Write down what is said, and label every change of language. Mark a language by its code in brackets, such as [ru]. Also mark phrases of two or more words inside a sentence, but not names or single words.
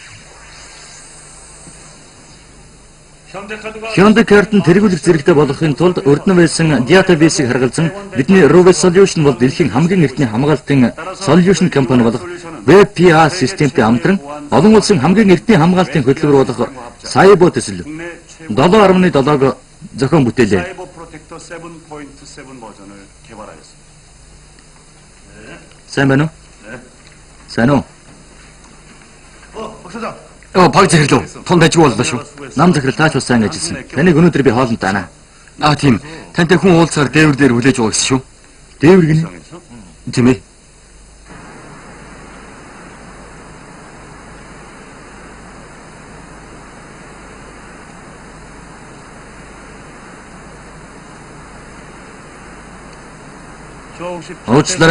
[mn] Hyundai-Card-ын тэргүүлэх зэрэгтэй болгохын тулд урдн байсан database-ийг харгалзан бидний Rover Solution бол дэлхийн хамгийн эртний хамгаалтын solution компани болох WebPA системтэй хамтран олон улсын хамгийн эртний хамгаалтын хөтөлбөр болох Cyber төсөл 7.7-г зохион бүтээлээ. [ko] 사이버 프로텍터 7.7 버전을 개발하였습니다. [mn] Сайн байна уу? Сайн уу? [ko] 박 사장. [mn] Баг захирлуу. Тун дажгүй боллоо шүү. Нам захирал таач бас сайн ажилласан. Таныг өнөөдөр би хоолнд таана. Тийм. Тантай хүн уулзахаар дээвэр дээр хүлээж байгаа гэсэн шүү. Дээвэр гинэ. Тийм ээ. Уучлаарай.